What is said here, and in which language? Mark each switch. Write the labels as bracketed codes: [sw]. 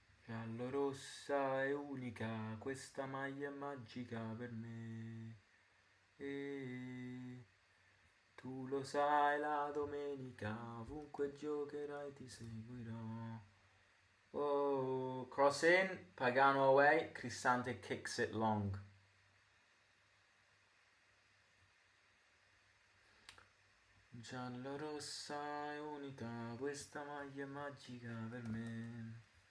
[it] Giallo rossa è unica, questa maglia è magica per me. E tu lo sai, la domenica, ovunque giocherai ti seguirò. [en] Oh, cross in, Pagano away, Cristante kicks it long. [it] Giallo rossa è unica, questa maglia è magica per me.